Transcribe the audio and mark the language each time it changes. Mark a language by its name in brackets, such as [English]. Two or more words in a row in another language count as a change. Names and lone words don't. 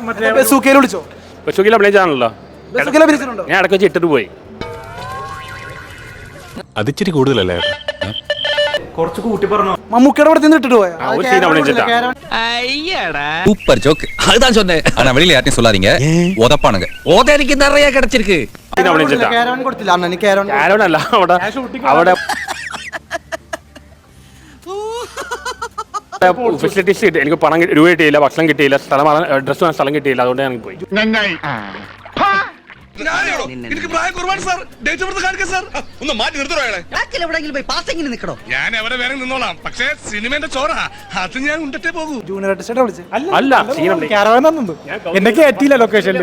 [Malayalam] ബസൂക്കയിൽ വിളിച്ചോ? ബസൂക്കിൽ അഭിനയിച്ചാണല്ലോ. ഞാൻ ഇടയ്ക്ക് വെച്ച് ഇട്ടിട്ട് പോയി. അതിച്ചിരി കൂടുതലല്ലേ? കുറച്ച് കൂട്ടി പറഞ്ഞു. മമ്മൂക്കയുടെ പടത്തിൽ നിന്ന് ഇട്ടിട്ട് പോയാ? [Tamil] சூப்பர் ஜோக். அதுதான் சொன்னேன். ஆனா வெளியில யார்ட்டையும் சொல்லாதீங்க. உதப்பானுங்க. ஓதரிக்கு நிறைய கிடைச்சிருக்கு. [Malayalam] കൊടുത്തില്ല അണ്ണന്. കാരോനല്ല, അവിടെ ഫെസിലിറ്റീസ് കിട്ടി. എനിക്ക് പണം രൂപ കിട്ടിയില്ല, ഭക്ഷണം കിട്ടിയില്ല, ഡ്രസ് സ്ഥലം കിട്ടിയില്ല. അതുകൊണ്ട് ഞാൻ പോയി. എന്നെ കയറ്റിയില്ല ലൊക്കേഷനിൽ.